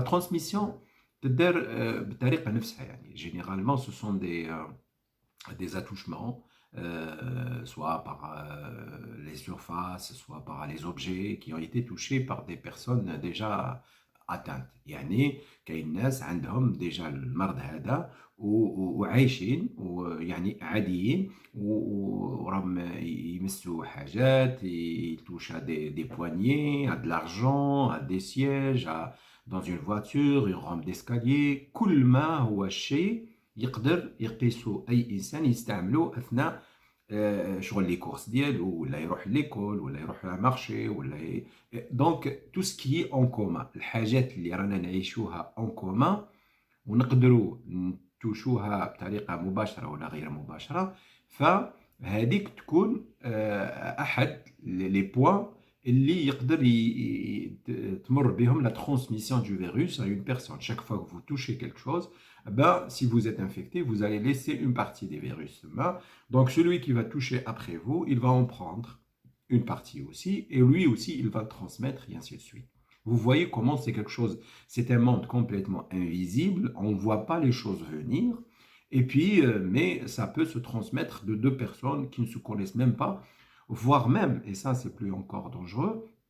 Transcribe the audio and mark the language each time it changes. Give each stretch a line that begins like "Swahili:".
French: La transmission
Arabic: تدار بالطريقة نفسها، يعني
French: généralement ce sont des attouchements, soit par les surfaces, soit par les objets qui ont été touchés par des personnes déjà atteinte.
Arabic: يعني كاين ناس عندهم ديجا المرض هذا وعايشين ويعني عاديين وراهم يمسوا حاجات يتوش دي بوانيي
French: de l'argent à des sièges dans une voiture une rampe d'escalier
Arabic: كل ما هو شيء يقدر يقيسه اي انسان يستعمله اثناء شغل لي كورس ديالو ولا يروح ليكول ولا يروح للمارشي ولا دونك تو سكي اون كومان الحاجات اللي رانا نعيشوها اون كومان ونقدروا نتوشوها بطريقه مباشره ولا غير مباشره فهذيك تكون احد لي بوين اللي يقدر تمر بهم
French: la transmission du virus à une personne. Chaque fois que vous touchez quelque chose, ben, si vous êtes infecté, vous allez laisser une partie des virus. Donc celui qui va toucher après vous, il va en prendre une partie aussi, et lui aussi, il va le transmettre, et ainsi de suite. Vous voyez comment c'est quelque chose, c'est un monde complètement invisible, on ne voit pas les choses venir, et puis, mais ça peut se transmettre de deux personnes qui ne se connaissent même pas, voire même, et ça c'est plus encore dangereux,